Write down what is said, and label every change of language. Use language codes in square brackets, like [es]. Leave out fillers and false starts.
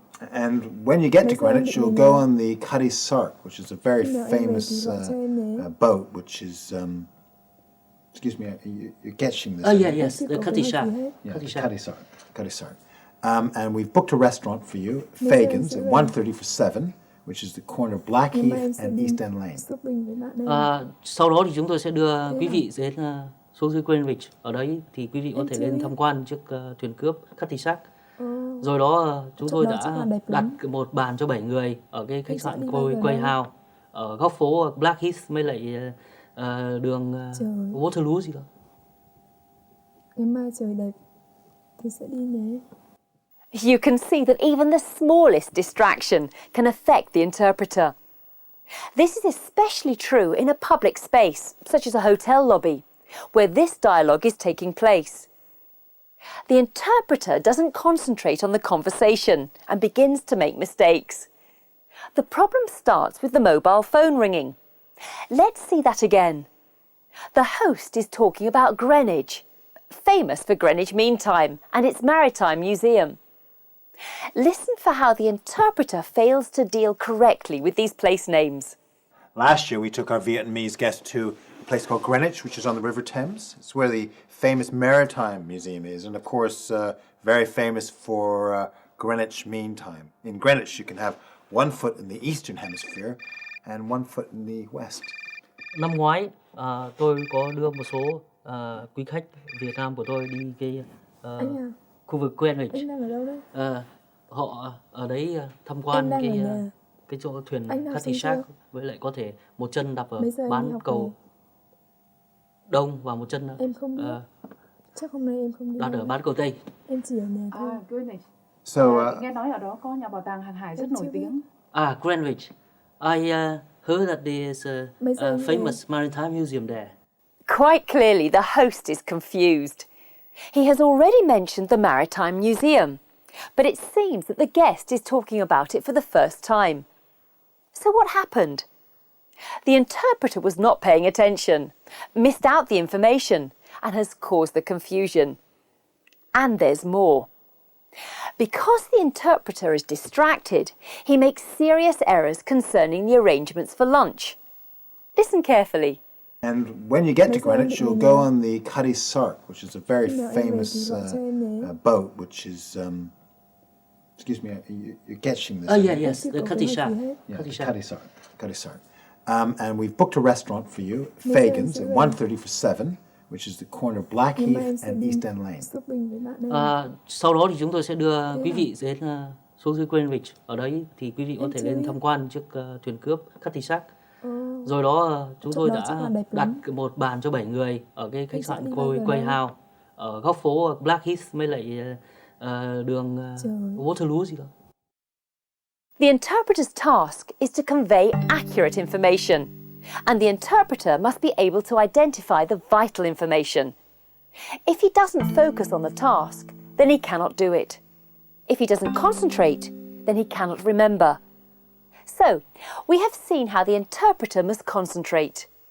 [en] And when you get to Greenwich, you'll go on the Cutty Sark, which is a very famous boat, which is excuse me, you're catching this. Yes, the Cutty Shark. Yeah, Cutty Sark. And we've booked a restaurant for you, Fagan's, at 1:30 for 7, which is the corner of Blackheath and East End Lane. [vi] Sau đó thì chúng tôi sẽ đưa quý vị đến xuống dưới Greenwich. Ở đấy thì quý vị có thể lên tham quan chiếc thuyền cướp Cutty Shark. Rồi đó chúng tôi đã đặt một bàn cho 7 người ở cái khách sạn Quay House ở góc phố Blackheath với lại đường Waterloo gì đó. Ngày mai trời đẹp thì sẽ đi nhé. [en] You can see that even the smallest distraction can affect the interpreter. This is especially true in a public space, such as a hotel lobby, where this dialogue is taking place. The interpreter doesn't concentrate on the conversation and begins to make mistakes. The problem starts with the mobile phone ringing. Let's see that again. The host is talking about Greenwich, famous for Greenwich Mean Time and its Maritime Museum. Listen for how the interpreter fails to deal correctly with these place names. Last year, we took our Vietnamese guests to a place called Greenwich, which is on the River Thames. It's where the famous Maritime Museum is, and of course, very famous for Greenwich Mean Time. In Greenwich, you can have one foot in the Eastern Hemisphere and one foot in the West. [vi] Năm ngoái, tôi có đưa một số quý khách Việt Nam của tôi đi cái khu vực Greenwich. Anh đang ở đâu đấy? Họ ở đấy tham quan cái chỗ thuyền Cutty Shark, với lại có thể một chân đạp ở bán cầu đông và một chân chắc hôm nay em không đi. đặt ở bán cầu tây. Em chỉ ở nhà thôi. [en] Greenwich. [vi] Nghe nói ở đó có nhà bảo tàng hàng hải rất nổi tiếng. [en] Greenwich. I heard that there is a famous maritime museum there. Quite clearly, the host is confused. He has already mentioned the Maritime Museum, but it seems that the guest is talking about it for the first time. So what happened? The interpreter was not paying attention, missed out the information, and has caused the confusion. And there's more. Because the interpreter is distracted, he makes serious errors concerning the arrangements for lunch. Listen carefully. And when you get to Greenwich, you'll go on the Cutty Sark, which is a very famous boat, which is... excuse me, you're catching this. Yes, the Cutty Sark. Cutty Sark. And we've booked a restaurant for you, Fagan's, at 1:30 for 7, which is the corner of Blackheath and East End Lane. [vi] Sau đó thì chúng tôi sẽ đưa quý vị đến xuống dưới Greenwich. Ở đấy thì quý vị có thể lên tham quan chiếc thuyền cướp Cutty Sark. Rồi đó chúng tôi đã đặt một bàn cho 7 người ở cái khách sạn Quay House ở góc phố Blackheath với lại đường Waterloo gì đó. [en] The interpreter's task is to convey accurate information, and the interpreter must be able to identify the vital information. If he doesn't focus on the task, then he cannot do it. If he doesn't concentrate, then he cannot remember. So, we have seen how the interpreter must concentrate.